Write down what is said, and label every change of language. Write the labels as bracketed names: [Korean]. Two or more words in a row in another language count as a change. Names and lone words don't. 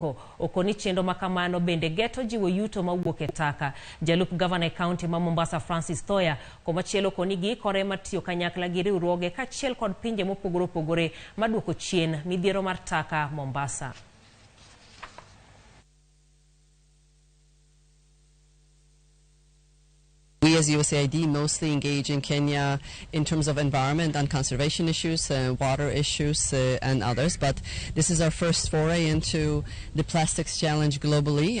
[Luo (Kenya and Tanzania)] Okoni chendo makamano bende geto jiwo yuto mawuok e taka. Jalup Governor County ma Mombasa Francis Toya komachielo koni gi kore matiyo kanyakla gi riwruoge kachiel kod pinje mopogore opogore maduoko chien midhiero mar taka Mombasa. [English] We as USAID mostly engage in Kenya in terms of environment and conservation issues, water issues and others, but this is our first foray into the plastics challenge globally.